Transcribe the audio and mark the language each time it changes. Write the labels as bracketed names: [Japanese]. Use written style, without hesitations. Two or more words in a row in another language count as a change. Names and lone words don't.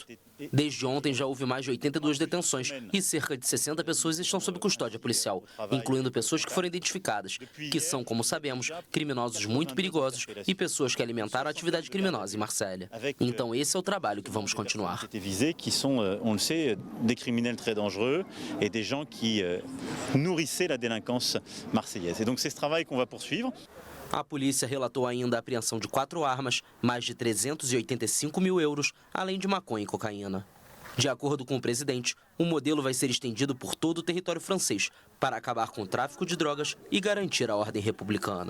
[Portuguese] Desde ontem já houve mais de 82 detenções e cerca de 60 pessoas estão sob custódia policial, incluindo pessoas que foram identificadas, que são, como sabemos, criminosos muito perigosos e pessoas que alimentaram a atividade criminosa em Marsella. Então esse é o trabalho que vamos continuar. [French] Qui sont, on le sait, des criminels très dangereux et des gens qui nourrissaient la délinquance marseillaise. Et donc c'est ce travail qu'on va poursuivre. [Portuguese] A polícia relatou ainda a apreensão de 4 armas, mais de 385 mil euros, além de maconha e cocaína. De acordo com o presidente, o modelo vai ser estendido por todo o território francês para acabar com o tráfico de drogas e garantir a ordem republicana.